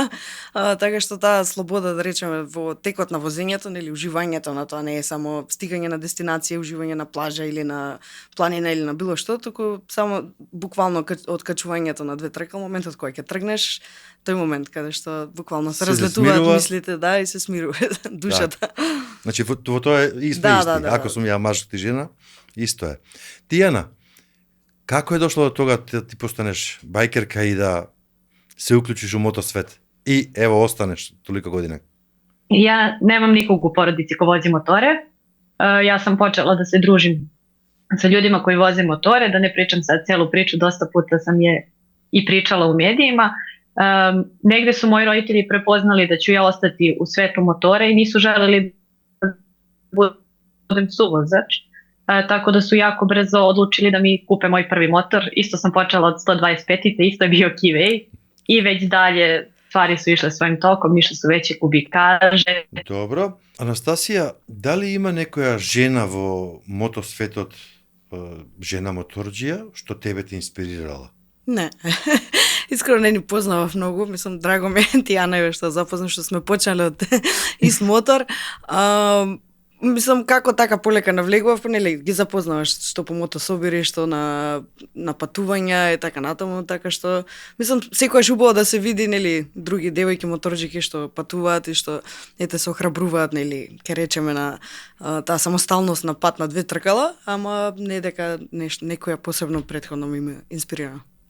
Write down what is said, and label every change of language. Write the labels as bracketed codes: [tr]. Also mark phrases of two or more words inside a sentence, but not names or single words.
[mk] Така што таа слобода, да речеме, во текот на возењето, уживањето на тоа не е само стигање на дестинација, уживање на плажа или на планина или на било што, туку само буквално откачувањето на две тркала, моментот кога ќе тргнеш, тој момент каде што буквално се разлетуваат мислите, да, и се смирува душата. Значи во тоа е исто. Ако сум ја маж, ти жена, исто е. [sr] Тијана, како е дошло до тога да ти постанеш бајкерка и да се уклучиш у мотосвет? И ево останеш толика година. Ja nemam nikog u porodici ko vozi motore. Ja sam počela da se družim sa ljudima koji voze motore, da ne pričam sad celu priču, dosta puta sam je i pričala u medijima. Negde su moji roditelji prepoznali da ću ja ostati u svetu motora i nisu želeli da budem suvozač. Tako da su jako brzo odlučili da mi kupe moj prvi motor. Isto sam počela od 125-ice, isto je bio Kivej i već dalje stvari su išle svojim tokom, išle su veće kubikaže. Dobro. [mk] Анастасија, дали има некоја жена во мотосветот, жена моторџија, што тебе те инспирирала? Не. Искрено не ни познавав многу, мислам драго ме Тијана е што запознав, што сме почнали од ист мотор. Мислам како така полека навлегував, нели ги запознаваш што по мотособири, што на патувања и така натаму, така што мислам секогаш убаво да се види нели други девојки моторџики што патуваат и што ете се охрабруваат нели ке речеме на таа самосталност на пат на две тркала, ама не дека некоја посебно претходно ми инспирира.